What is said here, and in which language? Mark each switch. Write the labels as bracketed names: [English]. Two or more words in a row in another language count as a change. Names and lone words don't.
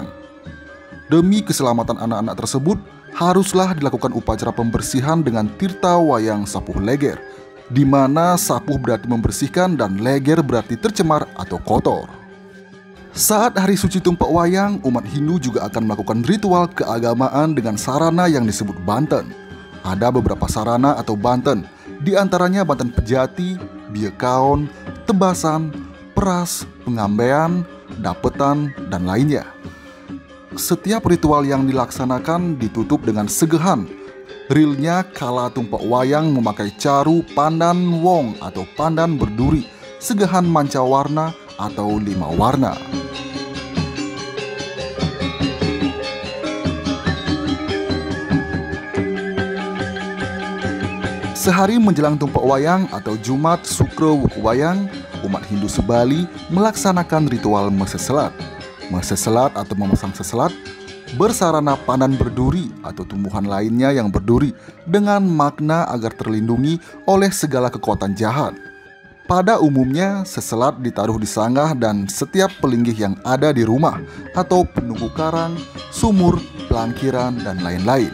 [Indonesian] Demi keselamatan anak-anak tersebut, haruslah dilakukan upacara pembersihan dengan Tirta Wayang Sapuh Leger. di mana sapuh berarti membersihkan dan leger berarti tercemar atau kotor. Saat hari suci Tumpak Wayang, umat Hindu juga akan melakukan ritual keagamaan dengan sarana yang disebut banten. Ada beberapa sarana atau banten, di antaranya banten pejati, biekaon, tebasan, peras, pengambean, dapetan, dan lainnya. Setiap ritual yang dilaksanakan ditutup dengan segehan. Realnya kala Tumpak Wayang memakai caru pandan wong atau pandan berduri, segehan manca warna atau 5 warna. Sehari menjelang Tumpak Wayang atau Jumat Sukro Wuku Wayang, umat Hindu sebali melaksanakan ritual meseselat. Meseselat atau memasang seselat bersarana pandan berduri atau tumbuhan lainnya yang berduri dengan makna agar terlindungi oleh segala kekuatan jahat. Pada umumnya, seselat ditaruh di sanggah dan setiap pelinggih yang ada di rumah atau penunggu karang, sumur, pelangkiran, dan lain-lain.